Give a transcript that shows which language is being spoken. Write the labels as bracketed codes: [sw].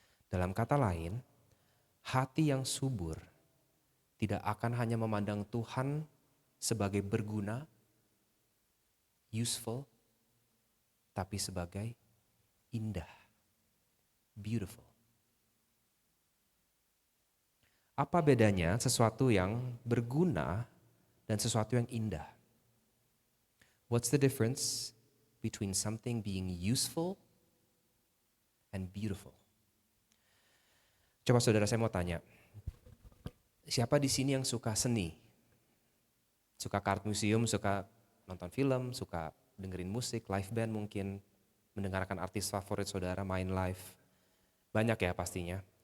[id] Dalam kata lain, hati yang subur tidak akan hanya memandang Tuhan sebagai berguna, useful, tapi sebagai indah, beautiful. Apa bedanya sesuatu yang berguna dan sesuatu yang indah? [en] What's the difference between something being useful and beautiful? [id] Coba saudara, saya mau tanya, siapa di sini yang suka seni? Suka art museum, suka nonton film, suka dengerin musik, live band mungkin, mendengarkan artis favorit saudara main live. Banyak ya pastinya.